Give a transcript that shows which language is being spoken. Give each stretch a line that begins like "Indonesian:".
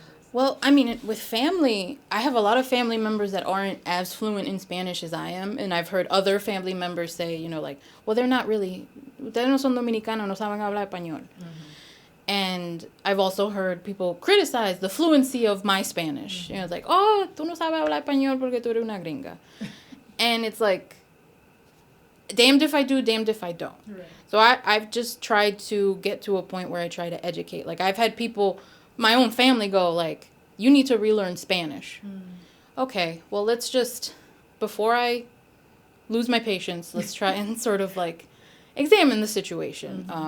English: Well, I mean, with family, I have a lot of family members that aren't as fluent in Spanish as I am. And I've heard other family members say, well, they're not really,
Spanish: ustedes no son dominicanos, no saben hablar español.
English: And I've also heard people criticize the fluency of my Spanish. It's like, oh,
Spanish: tú no sabes hablar español porque tú eres una gringa.
English: And it's like, damned if I do, damned if I don't. Right. So I've just tried to get to a point where I try to educate. Like, I've had people, my own family, go like, you need to relearn Spanish. Okay, well, let's just, before I lose my patience, let's try and sort of like examine the situation.